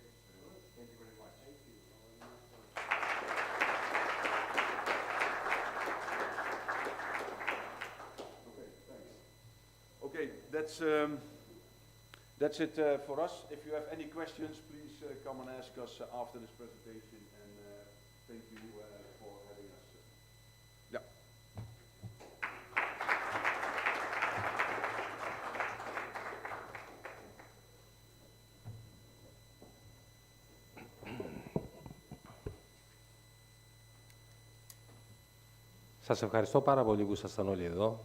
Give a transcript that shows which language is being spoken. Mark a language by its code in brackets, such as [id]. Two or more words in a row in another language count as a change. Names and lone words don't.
[en] Thank you very much. Thank you. Okay, thanks. Okay, that's it for us. If you have any questions, please come and ask us after this presentation, and thank you for having us. Yeah. [el] Σας ευχαριστώ πάρα πολύ που ήσασταν όλοι εδώ.